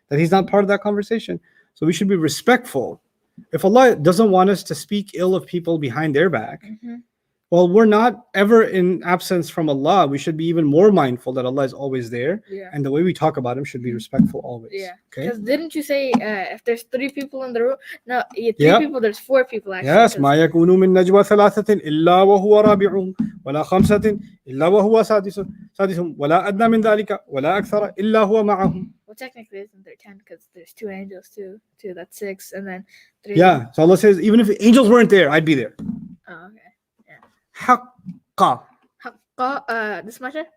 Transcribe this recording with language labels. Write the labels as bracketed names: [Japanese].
[English] that he's not part of that conversation. So we should be respectful If Allah doesn't want us to speak ill of people behind their back, Mhm. well, we're not ever in absence from Allah. We should be even more mindful that Allah is always there, Yeah. and the way we talk about Him should be respectful always. Yeah. Okay. Because didn't you say if there's 3 people in the room? No, three Yep. people. There's 4 people actually. Yes. 'cause- [Arabic] ما يكون من نجوى ثلاثة إلا وهو رابعهم ولا خمسة إلا وهو سادسهم ولا أدنى من ذلك ولا أكثر إلا هو معهم. [English] Well, technically, isn't there 10? Because there's 2 angels too. 2, that's 6, and then 3. Yeah. So Allah says, even if angels weren't there, I'd be there. Oh, okay. [Arabic] حقا. [English] حق this much?